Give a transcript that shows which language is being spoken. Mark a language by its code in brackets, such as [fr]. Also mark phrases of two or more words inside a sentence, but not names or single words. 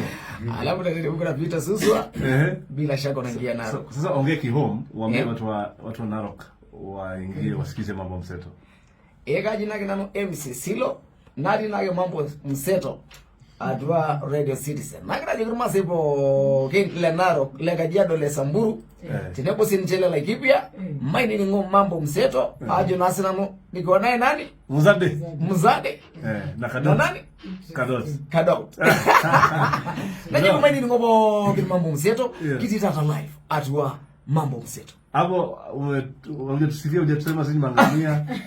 [sw] Alafu teremka na pita Suswa. Bila shaka unaingia Narok. Sasa ongea kihome, waambie watu wa Narok waingie wasikize mambo mseto. [mas] Ega jina kinano MC Silo, nadi nage mambo mseto. Adwa Radio Citizen. Nagira jiguruma sipo le Narok, le Kajiado, le Samburu. Tinepo sinchele la Kipia, maini ningo mambo mseto, ajo nasina niko naye nani? Muzade. Na Kadot. [sw] Nani? Kadot. [mas] Najiko maini ningo mambo mseto, kiti tata live, adwa mambo mseto. [sw] Hapo ungetusifia hujasema sisi mangamia.